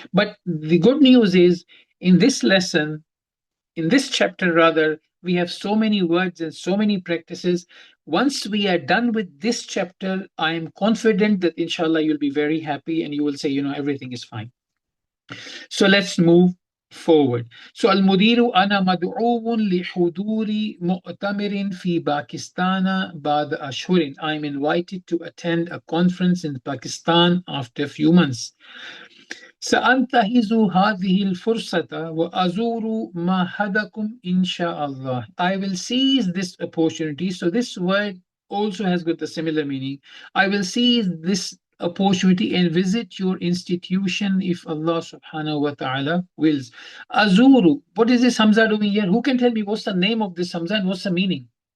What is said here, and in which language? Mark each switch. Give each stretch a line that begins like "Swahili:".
English: But the good news is, in this lesson, in this chapter rather, we have so many words and so many practices. Once we are done with this chapter, I am confident that inshallah you'll be very happy and you will say, everything is fine. So let's move forward.
Arabic: So المدير أنا مدعو لحضور مؤتمر في باكستان بعد أشهر.
English: I'm invited to attend a conference in Pakistan after a few months.
Arabic: سأنتهز هذه الفرصة وأزور معهدكم إن شاء الله.
English: I will seize this opportunity. So this word also has got the similar meaning. I will seize this opportunity and visit your institution if Allah subhanahu wa ta'ala wills. Azuru, what is this Hamza doing here? Who can tell me what's the name of this Hamza and what's the meaning?